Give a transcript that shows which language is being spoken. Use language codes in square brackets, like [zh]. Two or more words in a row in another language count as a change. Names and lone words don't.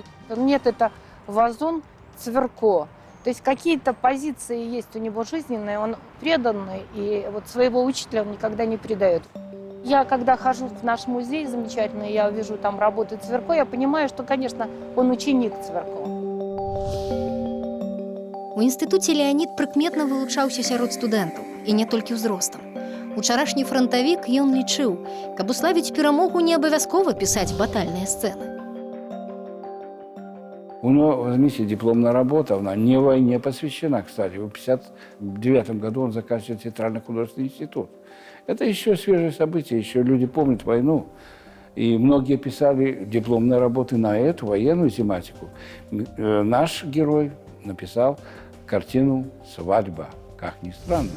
[ru] Нет, это вазон Цвірко. То есть какие-то позиции есть у него жизненные, он преданный, и вот своего учителя он никогда не предает. Я, когда хожу в наш музей замечательный, я вижу там работы Цвірко, я понимаю, что, конечно, он ученик Цвірко. [be] У інстытуце Леанід прыкметна вылучаўся сярод студэнтаў, і не толькі ўзростам. Учарашні франтавік ён лічыў, каб уславіць перамогу, не абавязкова пісаць батальныя сцэны. [ru] У него, возьмите, дипломная работа, она не войне посвящена, кстати. В 1959 году он заканчивает театрально-художественный институт. Это еще свежее событие, еще люди помнят войну. И многие писали дипломные работы на эту военную тематику. Наш герой написал картину «Свадьба», как ни странно.